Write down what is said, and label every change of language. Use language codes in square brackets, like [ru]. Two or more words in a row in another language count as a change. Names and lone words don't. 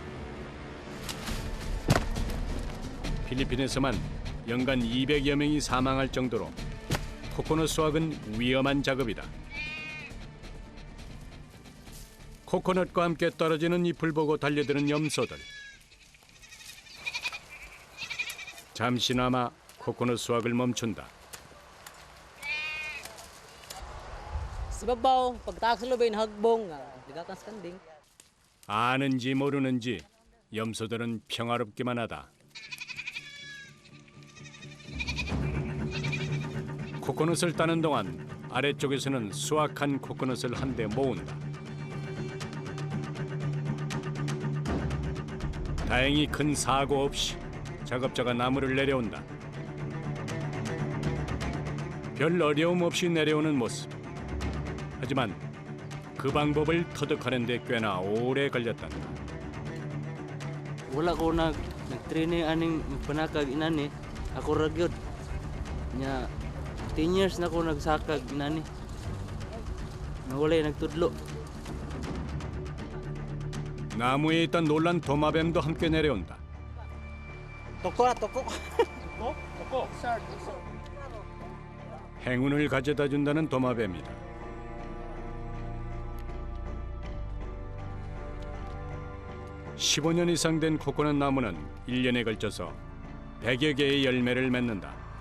[ko] 필리핀에서만 연간 200여 명이 사망할 정도로 코코넛 수확은 위험한 작업이다. 코코넛과 함께 떨어지는 잎을 보고 달려드는 염소들. 잠시나마 코코넛 수확을 멈춘다. [ceb] Sa babaw, pagtaas sa lubay, hagbong, digakan sa kanding. [ko] 아는지 모르는지 염소들은 평화롭기만 하다. 코코넛을 따는 동안 아래쪽에서는 수확한 코코넛을 한데 모은다. 다행히 큰 사고 없이 작업자가 나무를 내려온다. 별 어려움 없이 내려오는 모습. 하지만 그 방법을 터득하는 데 꽤나 오래 걸렸단다. [ceb] Wala ko nag-training aning panakag inani. Ako ra gyud. Nya 10 years na ko nagsakag inani. Nawalay nagtudlo. [ko] 나무에 있던 놀란 도마뱀도 함께 내려온다. [ceb] Toko na, toko. [ko] 행운을 가져다 준다는 도마뱀이다. (15년) 이상 된 코코넛 나무는 1년에 걸쳐서 100여 개의 열매를 맺는다.